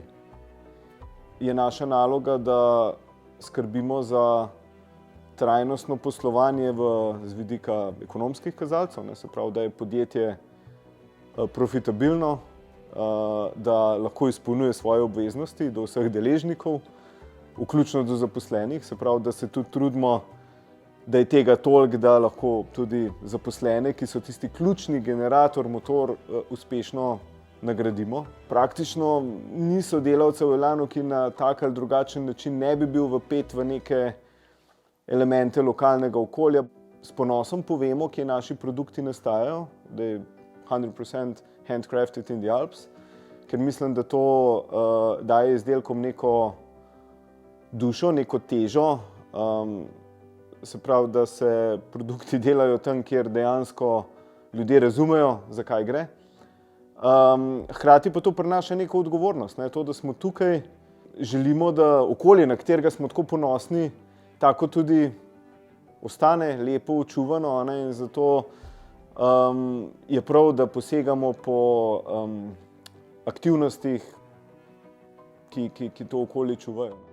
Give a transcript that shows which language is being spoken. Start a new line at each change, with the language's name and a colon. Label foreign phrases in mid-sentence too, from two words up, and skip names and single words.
Slovenian: Je naša naloga, da skrbimo za trajnostno poslovanje z vidika ekonomskih kazalcev, se pravi, da je podjetje profitabilno, da lahko izpolnjuje svoje obveznosti do vseh deležnikov, vključno do zaposlenih, se pravi, da se tudi trudimo, da je tega toliko, da lahko tudi zaposlene, ki so tisti ključni generator, motor, uspešno nagradimo. Praktično ni sodelavcev v Elanu, ki na tak ali drugačen način ne bi bil vpet v neke elemente lokalnega okolja. S ponosom povemo, kje naši produkti nastajajo, da je 100%
English: handcrafted in the Alps,
Slovenian: ker mislim, da to daje izdelkom neko dušo, neko težo, se pravi, da se produkti delajo tam, kjer dejansko ljudje razumejo, za kaj gre. Hkrati pa to prinaša neko odgovornost, to, da smo tukaj, želimo, da okolje, na katerega smo tako ponosni, tako tudi ostane lepo očuvano, in zato je prav, da posegamo po aktivnostih, ki to okolje čuvajo.